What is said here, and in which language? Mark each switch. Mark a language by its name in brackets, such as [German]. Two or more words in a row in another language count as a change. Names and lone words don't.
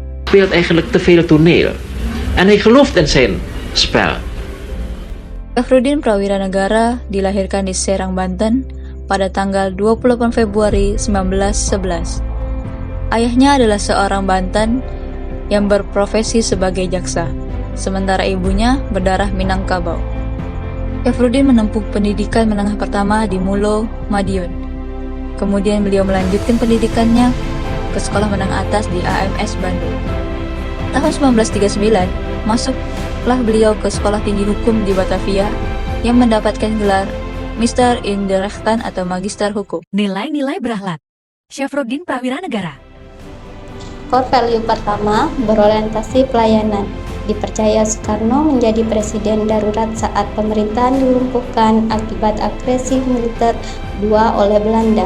[Dutch] speelt eigenlijk te veel toneel. En hij gelooft in zijn spel. [Indonesian] Syafruddin Prawiranegara dilahirkan di Serang, Banten pada tanggal 28 Februari 1911. Ayahnya adalah seorang Banten yang berprofesi sebagai jaksa, sementara ibunya berdarah Minangkabau. Syafruddin menempuh pendidikan menengah pertama di Mulo, Madiun. Kemudian beliau melanjutkan pendidikannya ke sekolah menengah atas di AMS Bandung. Tahun 1939, masuklah beliau ke Sekolah Tinggi Hukum di Batavia yang mendapatkan gelar [Dutch] Mister in the Rechten [Indonesian] atau Magister Hukum. Nilai-nilai berakhlak. Syafruddin Prawiranegara. [English] Core value [Indonesian] pertama berorientasi pelayanan. Dipercaya Soekarno menjadi presiden darurat saat pemerintahan dilumpuhkan akibat agresi militer II oleh Belanda.